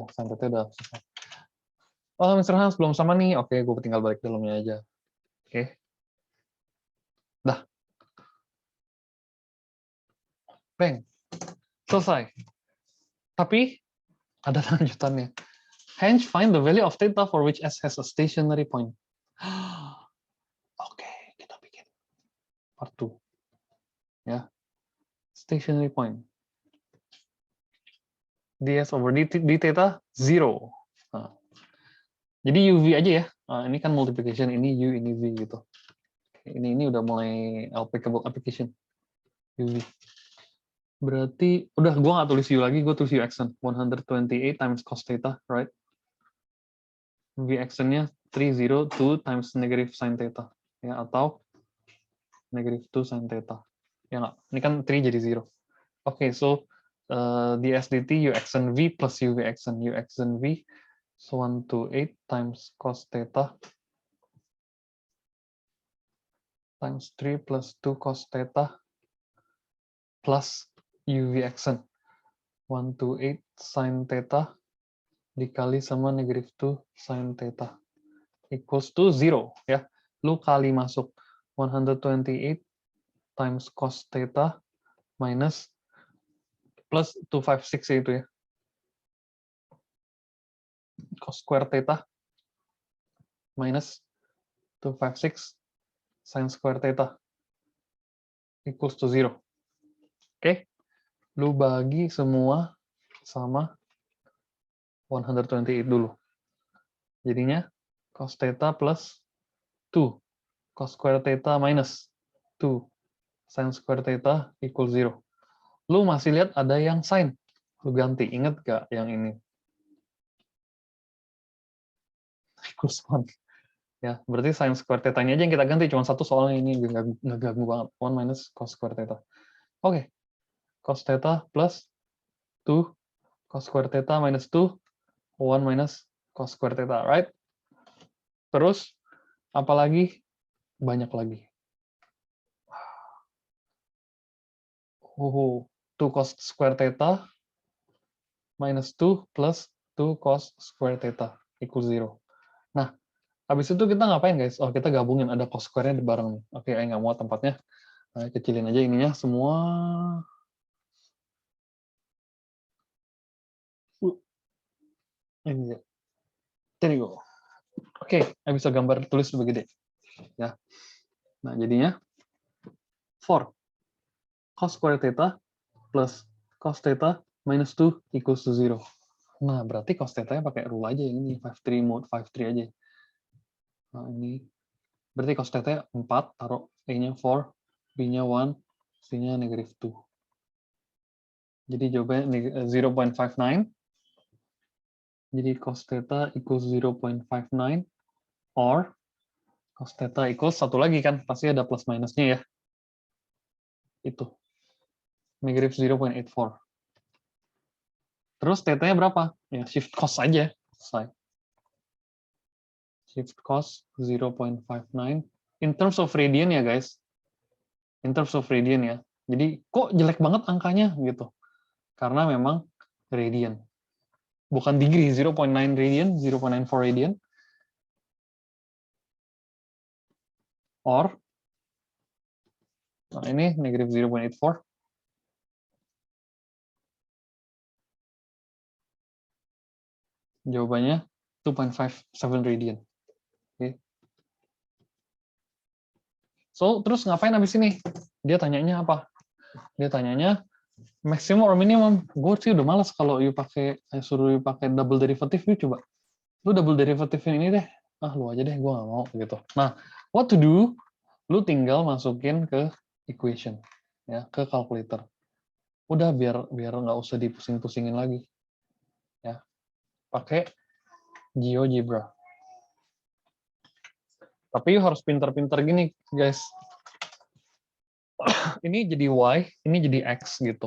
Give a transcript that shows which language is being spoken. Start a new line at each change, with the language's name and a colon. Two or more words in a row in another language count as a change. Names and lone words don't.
English: Sin theta
Indonesian: udah selesai. Oh, Mr. Hans belum sama nih. Oke, gue tinggal balik dalamnya aja. Oke. Dah. Bang. Selesai. Tapi, ada lanjutannya.
English: Hence, find the value of theta for which S has a stationary point.
Indonesian: Oke, kita bikin part 2. Ya.
English: Stationary point. ds over d theta 0.
Indonesian: Nah, jadi UV aja ya. Nah, ini kan multiplication, ini U, ini V gitu. Ini udah mulai
English: applicable application.
Indonesian: UV. Berarti, udah gue nggak tulis U lagi, gue tulis U action.
English: 128 times cos theta, right? V action-nya 302 times negative sin theta. Ya, atau negative 2 sin theta.
Indonesian: Ya nggak? Ini kan 3 jadi 0. Oke,
English: so ds dt U action V plus UV action. U action V, so 128 times cos theta times 3 plus 2 cos theta plus UV action. 128 sin theta
Indonesian: dikali sama
English: negative 2 sin theta equals to 0.
Indonesian: Ya. Lu kali masuk 128
English: times cos theta minus plus
Indonesian: 256 itu ya.
English: Cos square theta minus 256 sin square theta equals to 0.
Indonesian: Oke. Lu bagi semua sama 128 dulu.
English: Jadinya cos theta plus 2 cos square theta minus 2 sin square theta equals 0.
Indonesian: Lu masih lihat ada yang sin. Lu ganti. Ingat gak yang ini? Equals 1. Ya, berarti
English: sin square theta-nya
Indonesian: aja yang kita ganti. Cuma satu soalnya ini nggak ganggu banget.
English: 1 minus cos square theta. Oke. Cos theta plus 2 cos square theta minus 2. 1 minus cos square theta. Right?
Indonesian: Terus, apalagi? Banyak lagi.
English: 2 cos square theta minus 2 plus 2 cos square theta equals 0.
Indonesian: Nah, habis itu kita ngapain guys? Oh, kita gabungin. Ada
English: cos square-nya
Indonesian: di bareng nih. Oke, nggak muat tempatnya. Nah, kecilin aja ininya semua. Ini ya.
English: There you go.
Indonesian: Oke, bisa gambar tulis lebih gede.
English: Ya. Nah, jadinya 4 cos square theta plus cos theta minus 2 equals to 0.
Indonesian: Nah, berarti
English: cos theta-nya
Indonesian: pakai rule aja yang ini, 5-3 mode 5-3 aja. Nah, ini berarti
English: cos theta
Indonesian: 4, taruh A-nya 4, B-nya 1, C-nya negative 2. Jadi jawabannya 0.59. Jadi
English: cos theta equals 0.59 or cos theta equals
Indonesian: satu lagi kan, pasti ada plus minusnya ya. Itu. Negative 0.84. Terus theta-nya berapa? Ya
English: shift cos
Indonesian: aja. Selesai.
English: Shift cos 0.59. In terms of radian ya guys. In terms of radian ya.
Indonesian: Jadi kok jelek banget angkanya gitu. Karena memang radian. Bukan degree, 0.9 radian, 0.94 radian. Or, nah ini negative 0.84. Jawabannya 2.57 radian. Oke. So, terus ngapain abis ini? Dia tanyanya apa? Dia tanyanya
English: maximum or minimum.
Indonesian: Gue sih udah males kalau suruh you pakai
English: double derivative,
Indonesian: you coba. Lu
English: double derivative
Indonesian: ini deh. Ah, lu aja deh, gue gak mau gitu. Nah,
English: what to do?
Indonesian: Lu tinggal masukin ke equation. ya ke kalkulator. Udah biar nggak usah dipusing-pusingin lagi. Ya, pakai GeoGebra. Tapi harus pintar-pintar gini, guys. Ini jadi Y, ini jadi X gitu.